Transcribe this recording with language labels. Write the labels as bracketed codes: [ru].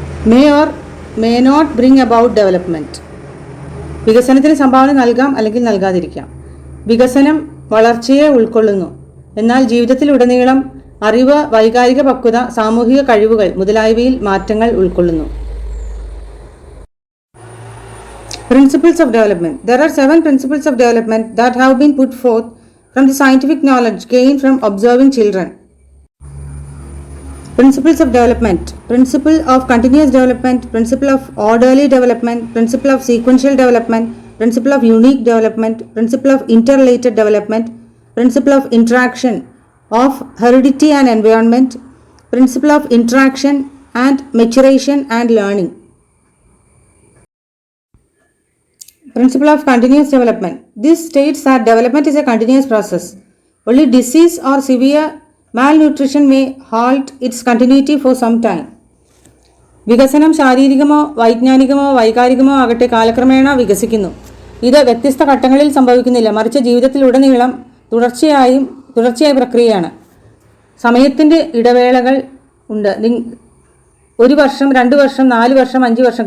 [en] May or may not bring about development. [ml] വികസനത്തിന് സംഭാവന നൽകാം, അല്ലെങ്കിൽ നൽകാതിരിക്കാം. വികസനം വളർച്ചയെ ഉൾക്കൊള്ളുന്നു, എന്നാൽ ജീവിതത്തിലുടനീളം അറിവ്, വൈകാരിക പക്വത, സാമൂഹിക കഴിവുകൾ മുതലായവയിൽ മാറ്റങ്ങൾ ഉൾക്കൊള്ളുന്നു. [en] Principles of development. There are 7 principles of development that have been put forth from the scientific knowledge gained from observing children. Principles of development. Principle of continuous development, principle of orderly development, principle of sequential development, principle of unique development, principle of interrelated development, principle of interaction of heredity and environment, principle of interaction and maturation and learning. Principle of continuous development. This states that development is a continuous process. Only disease or severe malnutrition may halt its continuity for some time. [ml] വികസനം ശാരീരികമോ വൈജ്ഞാനികമോ വൈകാരികമോ ആകട്ടെ കാലക്രമേണ വികസിക്കുന്നു. ഇത് വ്യത്യസ്ത ഘട്ടങ്ങളിൽ സംഭവിക്കുന്നില്ല, മറിച്ച് ജീവിതത്തിലുടനീളം തുടർച്ചയായ പ്രക്രിയയാണ്. സമയത്തിൻ്റെ ഇടവേളകൾ ഉണ്ട്. 1 വർഷം, 2 വർഷം, 4 വർഷം, 5 വർഷം.